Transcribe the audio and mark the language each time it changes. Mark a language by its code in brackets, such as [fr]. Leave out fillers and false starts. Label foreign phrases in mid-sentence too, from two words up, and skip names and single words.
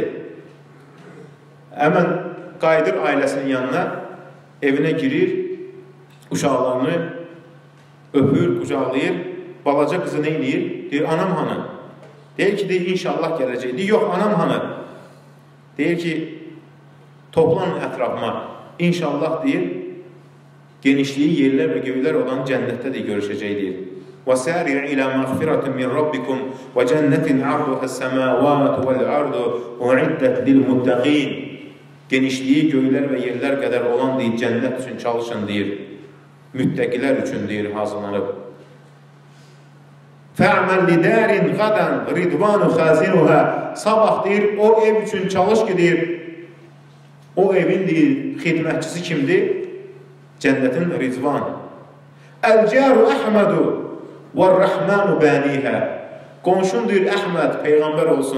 [az] Həmən qayıdır ailəsinin yanına, evinə girir, uşaqlarını öpür, qucaqlayır, balaca qızı nə eləyir? Deyir, anam hanı? Deyir ki, deyir, inşallah gələcək. Deyir, yox, anam hanı? Deyir ki, toplanın ətrafıma. İnşallah, deyir, genişliyi yerlər və göylər olan cənnətdə deyir, görüşəcək, deyir. [ar] وَسَارِعْ إِلَى مَغْفِرَةٍ مِنْ رَبِّكُمْ وَجَنَّةٍ عَرْضُهَا السَّمَاوَاتُ وَالْعَرْضُ اُعِدَّتْ لِلْمُتَّقِينَ. [az] Genişliyi göylər və yerlər qədər olan deyir, cənnət üçün çalışın deyir. Müttəqilər üçün deyir, hazırlanıb. [ar] فَعْمَلْ لِدَارٍ غَدًا رِدْوَانُ خَازِنُهَا. [az] Sabah deyir, o ev üçün çalış ki deyir, o evin deyir, xidmətçisi kimdir? Cənnətin Ridvan. [ar] الجار أحمد والرحمن بانيها. [az] Qonşun deyir, Əhməd, Peyğəmbər olsun.